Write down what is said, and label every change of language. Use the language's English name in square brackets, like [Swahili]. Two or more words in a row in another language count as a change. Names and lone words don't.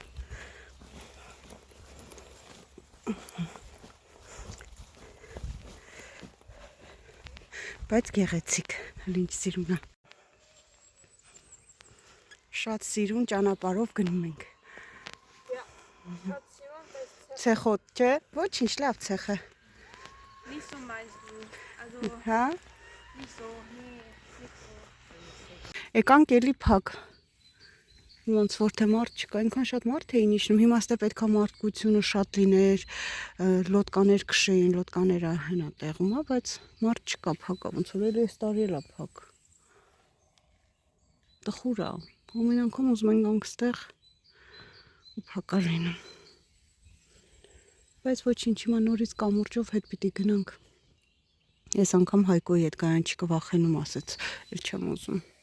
[Armenian] Բայց գեղեցիկ, ինչ սիրուն է։ Շատ սիրուն ճանապարհով գնում ենք։ Ցեխոտ, չէ՞։ Ոչինչ, լավ ցեխ է։ [German] Nicht so meinst du. Also [Armenian] Հա։ [German] nicht so. Nee, nicht so. [Armenian] Եկանք էլի փակ։ Ոնց որ թե մարդ չկա, այնքան շատ մարդ էին իջնում, հիմա ստե պետքա մարդկությունը շատ լիներ, լոդկաներ քշեին, լոդկաները հենա տեղում է, բայց մարդ չկա, փակ է, ոնց որ էլի այս տարի էլ է փակ։ Տխուր է, ամեն անգամ ուզում ենք գանք ստեղ ու փակ է լինում։ Բայց ոչինչ, հիմա նորից կամուրջով հետ պիտի գնանք։ Ես անգամ Հայկոյի հետ գայան չկվախենում ասեց, էլ չեմ ուզում։